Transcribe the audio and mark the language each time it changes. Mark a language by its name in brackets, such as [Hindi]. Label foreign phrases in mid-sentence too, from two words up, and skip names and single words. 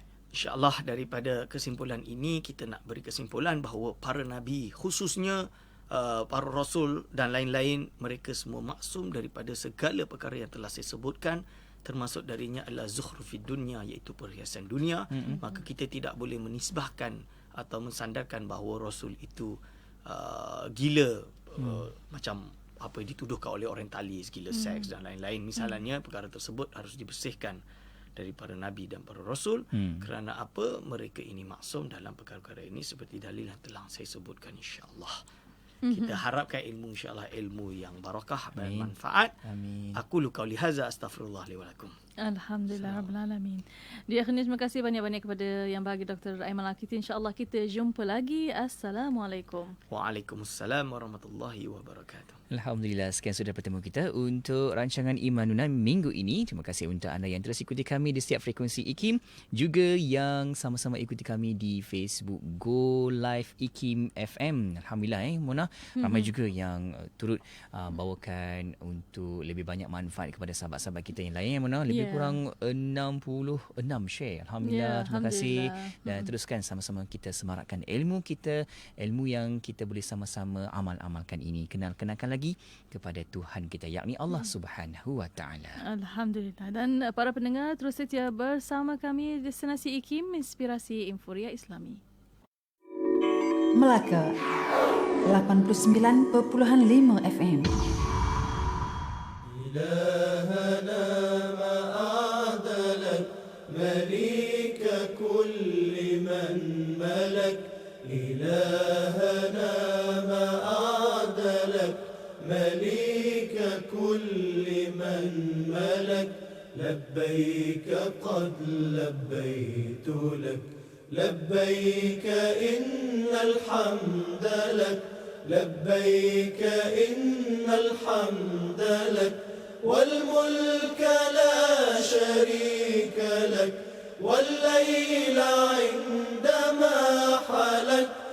[Malay] InsyaAllah daripada kesimpulan ini kita nak beri kesimpulan bahawa para Nabi, khususnya para Rasul dan lain-lain, mereka semua maksum daripada segala perkara yang telah saya sebutkan. Termasuk darinya adalah [Arabic] زخرف الدنيا, [Malay] iaitu perhiasan dunia. Maka kita tidak boleh menisbahkan atau mensandarkan bahawa Rasul itu gila, macam apa dituduhkan oleh orientalis, gila seks dan lain-lain. Misalnya perkara tersebut harus dibersihkan dari para nabi dan para rasul. Kerana apa? Mereka ini maksum dalam perkara-perkara ini seperti dalil yang telah saya sebutkan, insya-Allah. Kita harapkan ilmu, insya-Allah, ilmu yang barakah dan manfaat. Amin. [Arabic] أقول قولي هذا, أستغفر الله لي ولكم. الحمد لله رب العالمين. [Malay] Di akhirnya terima kasih banyak-banyak kepada yang bagi Dr. Aiman Al-Kiti. InsyaAllah kita jumpa lagi. Assalamualaikum. [Arabic] وعليكم السلام ورحمة الله وبركاته. [Malay] Alhamdulillah, sekian sudah bertemu kita untuk rancangan Imanunan minggu ini. Terima kasih untuk anda yang terus ikuti kami di setiap frekuensi IKIM, juga yang sama-sama ikuti kami di Facebook Go Live IKIM FM. Alhamdulillah Mona, ramai juga yang turut bawakan untuk lebih banyak manfaat kepada sahabat-sahabat kita yang lain, Mona. Lebih kurang 66 share. Alhamdulillah, terima kasih. Dan teruskan sama-sama kita semarakkan ilmu kita, ilmu yang kita boleh sama-sama amal-amalkan ini. Kenalkan lagi kepada Tuhan kita, yakni Allah [Arabic] سبحانه وتعالى. [Malay] Alhamdulillah. Dan para pendengar terus setia bersama kami Destinasi IKIM, Inspirasi Inforia Islami. Melaka 89.5 FM. [Arabic] إلهنا ما أعدلك مليك كل من ملك إلهنا ما أعدلك مليك كل من ملك لبيك قد لبيت لك لبيك إن الحمد لك لبيك إن الحمد لك والملك لا شريك لك والليل عندما حلك